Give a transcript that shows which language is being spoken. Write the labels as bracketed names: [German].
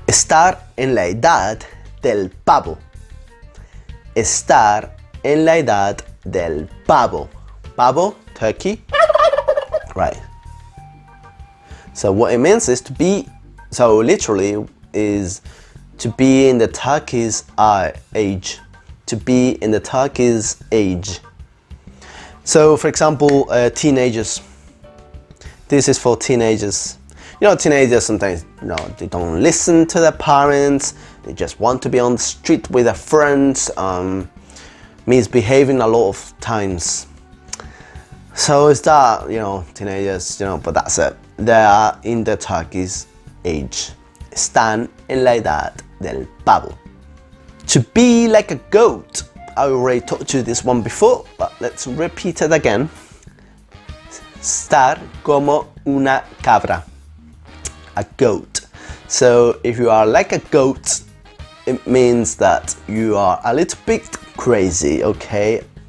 [Spanish] Estar en la edad del pavo. Estar en la edad del pavo. [English] Pavo, turkey. Right. So what it means is to be, so literally is to be in the turkey's age. To be in the turkey's age. So for example, teenagers. This is for teenagers. You know, teenagers sometimes, they don't listen to their parents. They just want to be on the street with their friends, misbehaving a lot of times. So it's that, teenagers, but that's it. They are in the turkey's age. [Spanish] Están en la edad del pavo. [English] To be like a goat. I already taught you this one before, but let's repeat it again. [Spanish] Estar como una cabra. [English] A goat. So if you are like a goat, it means that you are a little bit crazy, okay?